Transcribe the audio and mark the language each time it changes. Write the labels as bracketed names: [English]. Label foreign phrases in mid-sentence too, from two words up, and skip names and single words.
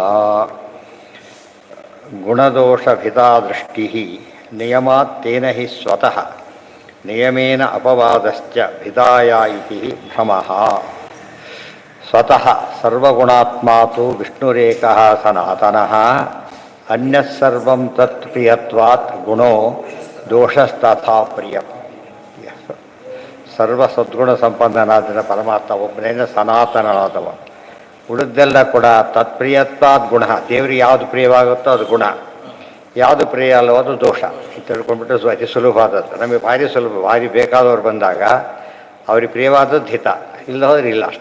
[Sanskrit] गुणदोषभिदादृष्टिः नियमात्तेन हि स्वतः नियमेन अपवादश्च भिदाय इति हि भ्रमः स्वतः सर्वगुणात्मा तु विष्णुरेकः सनातनः अन्यस्सर्वं तत्प्रियत्वात् गुणो दोषस्तथा प्रिಯಂ [Kannada] ಸರ್ವ ಸದ್ಗುಣ ಸಂಪನ್ನನಾದ ಪರಮಾತ್ಮ ಒಬ್ಬನೇನೆ ಸನಾತನನಾದವ. ಉಳಿದೆಲ್ಲ ಕೂಡ [Sanskrit] ತತ್ಪ್ರಿಯತ್ವಾದ್ ಗುಣ, [Kannada] ದೇವರಿಗೆ ಯಾವುದು ಪ್ರಿಯವಾಗುತ್ತೋ ಅದು ಗುಣ, ಯಾವುದು ಪ್ರಿಯ ಅಲ್ಲವೋ ಅದು ದೋಷ. ಇದು ತಿಳ್ಕೊಂಡ್ಬಿಟ್ಟು ಅತಿ ಸುಲಭವಾದದ್ದು. ನಮಗೆ ಭಾರಿ ಸುಲಭ. ಭಾರಿ ಬೇಕಾದವ್ರು ಬಂದಾಗ ಅವ್ರಿಗೆ ಪ್ರಿಯವಾದದ್ದು ಹಿತ, ಇಲ್ಲ ಹೋದ್ರೆ ಇಲ್ಲ ಅಷ್ಟೇ.